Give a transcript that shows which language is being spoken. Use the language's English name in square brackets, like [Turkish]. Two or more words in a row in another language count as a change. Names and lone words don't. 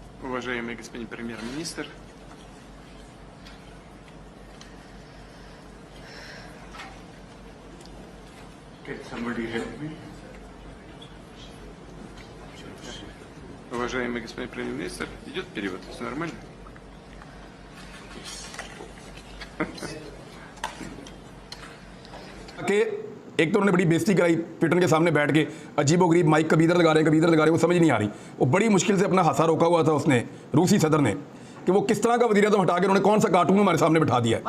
[Russian] Уважаемый господин премьер-министр, [English] Can somebody help me? [Russian] уважаемый господин премьер-министр, идет перевод, все нормально? [Urdu] کہ ایک تو انہوں نے بڑی بے عزتی کرائی ٹوئٹر کے سامنے بیٹھ کے، عجیب و غریب مائک کبھی ادھر لگا رہے ہیں کبھی ادھر لگا رہے ہیں، وہ سمجھ نہیں آ رہی. وہ بڑی مشکل سے اپنا ہاسا روکا ہوا تھا اس نے، روسی صدر نے، کہ وہ کس طرح کا وزیر اعظم ہٹا کے انہوں نے کون سا کارٹون ہمارے سامنے بٹھا دیا ہے.